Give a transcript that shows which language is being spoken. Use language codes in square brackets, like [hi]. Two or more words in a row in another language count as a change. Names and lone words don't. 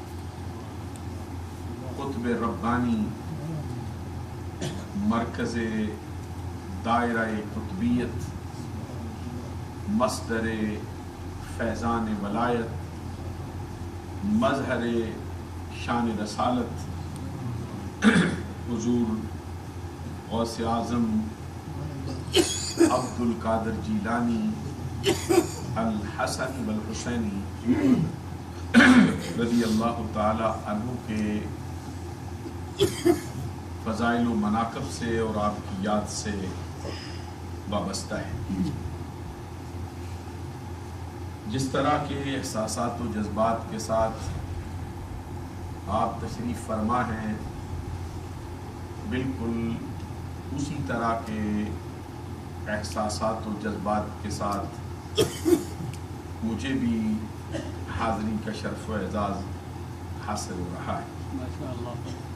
[ur] قطب ربانی مرکز دائرہ قطبیت مصدر فیضان ولایت مظہر شان رسالت حضور गौसे आज़म अब्दुल कादिर जीलानी الحسن والحسینی رضی اللہ تعالی عنہ کے فضائل و مناقب سے اور آپ کی یاد سے وابستہ ہے. جس طرح کے احساسات و جذبات کے ساتھ آپ تشریف فرما ہیں، بالکل اسی طرح کے احساسات و جذبات کے ساتھ مجھے بھی حاضری کا شرف و اعزاز حاصل ہو رہا ہے.